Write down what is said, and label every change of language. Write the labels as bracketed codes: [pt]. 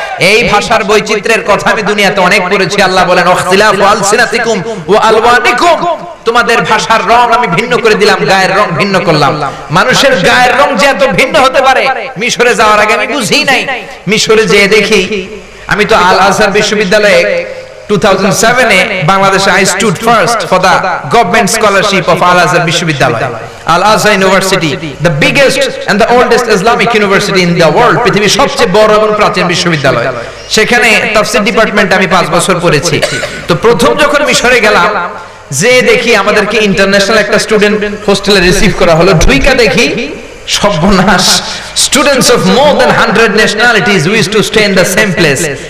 [bn] এই ভাষার বৈচিত্র্যের কথা আমি দুনিয়াতে অনেক পড়েছি। আল্লাহ বলেন [ar] ইখতিলাফু আলসিনাতিকুম ওয়া আলওয়ানিকুম, [bn] তোমাদের ভাষার রং আমি ভিন্ন করে দিলাম, গায়ের রং ভিন্ন করলাম। মানুষের গায়ের রং যে এত ভিন্ন হতে পারে মিশরে যাওয়ার আগে আমি বুঝি নাই। মিশরে যেয়ে দেখি, আমি তো আল আজহার বিশ্ববিদ্যালয়ে 2007 এ বাংলাদেশে [en] I stood first for the government scholarship of Al Azhar [bn] বিশ্ববিদ্যালয়। [en] Al Azhar University, the biggest and the oldest Islamic university in the world, [bn] পৃথিবীর সবচেয়ে বড় এবং প্রাচীন বিশ্ববিদ্যালয়। সেখানে তাফসীর ডিপার্টমেন্ট আমি 5 বছর পড়েছি। তো প্রথম যখন মিশরে গেলাম, যে দেখি আমাদেরকে ইন্টারন্যাশনাল একটা স্টুডেন্ট হোস্টেলে রিসিভ করা হলো, ঢুইকা দেখি সর্বনাশ। [en] Students of more than 100 nationalities wish to stay in the same place.